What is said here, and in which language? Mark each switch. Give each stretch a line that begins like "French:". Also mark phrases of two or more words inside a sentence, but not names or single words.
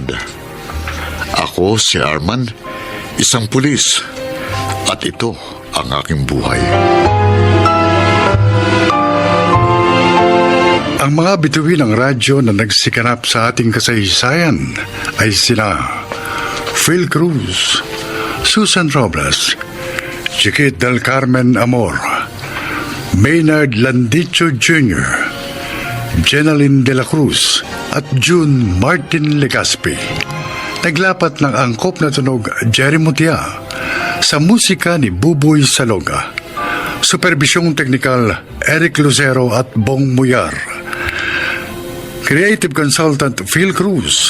Filipino: Ako si Arman, isang pulis, at ito ang aking buhay. Ang mga bituin ng radyo na nagsikanap sa ating kasaysayan ay sina Phil Cruz, Susan Robles, Chiquit del Carmen Amor, Maynard Landicho Jr., Jenaline de la Cruz at June Martin Legaspi. Naglapat ng angkop na tunog Jerry Mutia sa musika ni Buboy Saloga. Superbisyong teknikal Eric Lucero at Bong Muyar.
English: Creative Consultant Phil Cruz.